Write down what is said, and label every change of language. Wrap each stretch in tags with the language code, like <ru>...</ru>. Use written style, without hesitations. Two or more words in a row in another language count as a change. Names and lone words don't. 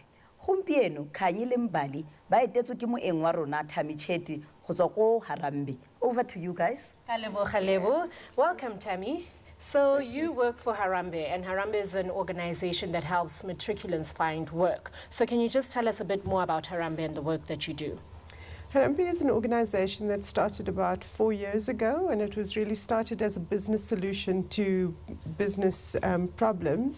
<tn>Gompieno Khanyi le Mbali ba etetswe ke moeng wa rona Tammy Chatty go tswa ko Harambee.</tn> <en>Over to you guys. Kalebo. Welcome, Tammy. So you work for Harambee, and Harambee is an organization that helps matriculants find work. So can you just tell us a bit more about Harambee and the work that you do? Harambee is an organization that started about 4 years ago, and it was really started as a business solution to business problems.</en>